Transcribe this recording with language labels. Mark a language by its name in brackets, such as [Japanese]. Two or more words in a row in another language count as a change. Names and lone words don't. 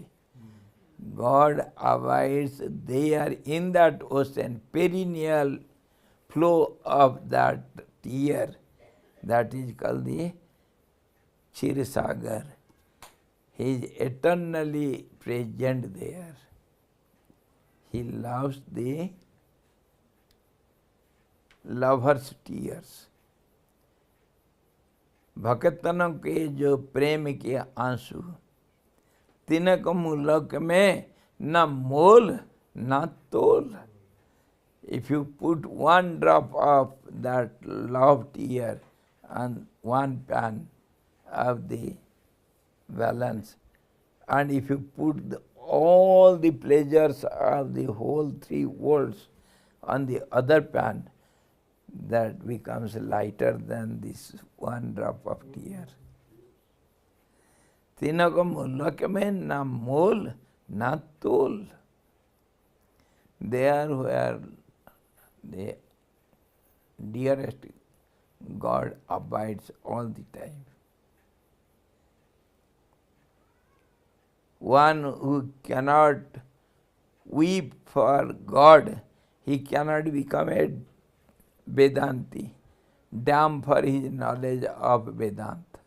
[English] God abides there in that ocean, perennial flow of that tear. That is called the Kshir Sagar. He is eternally present there. He loves the lover's tears. [Hindi] भक्तनों के जो प्रेम के आंसू, तिनक मुलक में न मोल न तोल. [English] If you put one drop of that love tear on one pan of the balance, and if you put all the pleasures of the whole three worlds on the other pan, that becomes lighter than this one drop of tear. [Hindi] तिनको मुलक में न मोल न तोल. [English] There where the dearest God abides all the time. One who cannot weep for God, he cannot become a Vedanti, damn for his knowledge of Vedanta.